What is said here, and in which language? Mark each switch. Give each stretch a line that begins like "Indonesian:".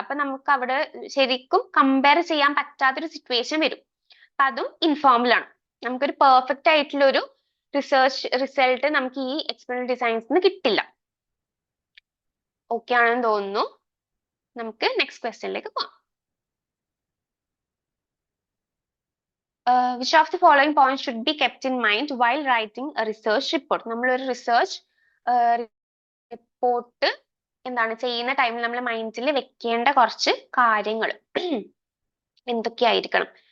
Malayalam: അപ്പൊ നമുക്ക് അവിടെ ശരിക്കും കമ്പയർ ചെയ്യാൻ പറ്റാത്തൊരു സിറ്റുവേഷൻ വരും. അപ്പൊ അതും ഇൻഫോർമൽ ആണ്. നമുക്കൊരു പെർഫെക്റ്റ് ആയിട്ടുള്ള ഒരു റിസൾട്ട് നമുക്ക് ഈ എക്സ്പെരിമെന്റൽ ഡിസൈൻസിന് കിട്ടില്ല. ഓക്കെ ആണെന്ന് തോന്നുന്നു. നമുക്ക് നെക്സ്റ്റ് ക്വസ്റ്റ്യനിലേക്ക് പോകാം.
English: which of the following points should be kept in mind while writing a research report?
Malayalam: നമ്മൾ ഒരു റിസർച്ച് റിപ്പോർട്ട് എന്താണ് ചെയ്യുന്ന ടൈമിൽ നമ്മൾ മൈൻഡിൽ വെക്കേണ്ട കുറച്ച് കാര്യങ്ങൾ എന്തൊക്കെയായിരിക്കണം?